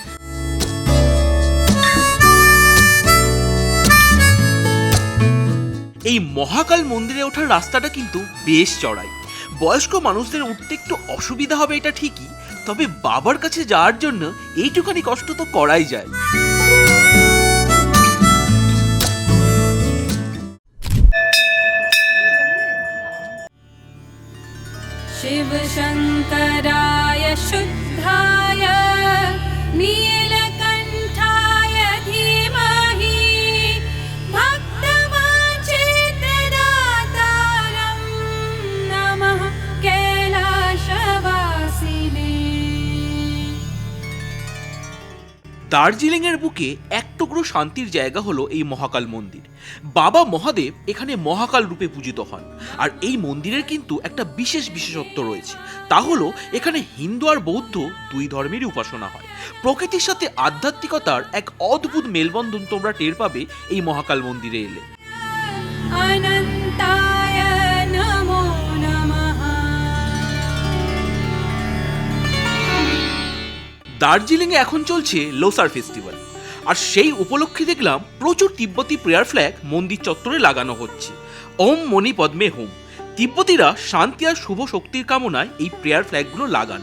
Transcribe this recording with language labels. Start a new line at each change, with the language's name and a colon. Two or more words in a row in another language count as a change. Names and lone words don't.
Bangla: এই মহাকাল মন্দিরে ওঠার রাস্তাটা কিন্তু বেশ চড়াই। বয়স্ক মানুষদের উঠতে একটু অসুবিধা হবে এটা ঠিকই, তবে বাবার কাছে যাওয়ার জন্য এইটুখানি কষ্ট তো করাই যায়।
Sanskrit: शिव शंकराय शुद्धाय नीलकंठाय धीमहि भक्तवांछितदातारं नमः कैलासवासिने।
Bangla: দার্জিলিং এর বুকে এক টুকরো শান্তির জায়গা হলো এই মহাকাল মন্দির। বাবা মহাদেব এখানে মহাকাল রূপে পূজিত হন। আর এই মন্দিরের কিন্তু একটা বিশেষত্ব রয়েছে, তা হলো এখানে হিন্দু আর বৌদ্ধ দুই ধর্মেরই উপাসনা হয়। প্রকৃতির সাথে আধ্যাত্মিকতার এক অদ্ভুত মেলবন্ধন তোমরা টের পাবে এই মহাকাল মন্দিরে এলে।
Sanskrit: अनंताय नमो नमः।
Bangla: দার্জিলিংয়ে এখন চলছে লোসার ফেস্টিভ্যাল, আর সেই উপলক্ষে দেখলাম প্রচুর তিব্বতী
English: prayer flag
Bangla: মন্দির চত্বরে লাগানো হচ্ছে।
Sanskrit: ॐ मणि पद्मे हूँ।
Bangla: তিব্বতীরা শান্তি আর শুভ শক্তির কামনায় এই
English: prayer flags
Bangla: লাগান।